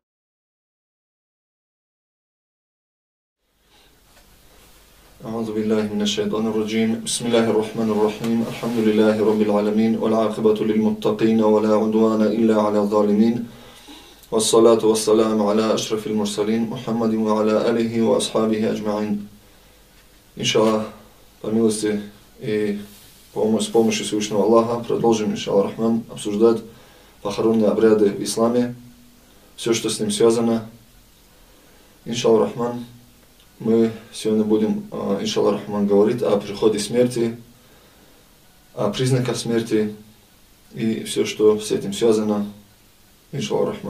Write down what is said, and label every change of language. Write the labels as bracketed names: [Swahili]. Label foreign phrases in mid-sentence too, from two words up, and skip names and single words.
[Arabic] أعوذ بالله من الشيطان الرجيم. بسم الله الرحمن الرحيم. الحمد لله رب العالمين والعاقبة للمتقين ولا عدوان إلا على الظالمين، والصلاة والسلام على أشرف المرسلين محمد وعلى آله وأصحابه أجمعين. [Russian] Иншаллах, по милости и с помощью Всевышнего Аллаха продолжим, [Arabic] إن شاء الله رحمن, [Russian] обсуждать похоронные обряды в исламе, все, что с ним связано. [Arabic] إن شاء الله رحمن, [Russian] мы сегодня будем, [Arabic] إن شاء الله رحمن, [Russian] говорить о приходе смерти, о признаках смерти и все, что с этим связано, [Arabic] إن شاء الله رحمن.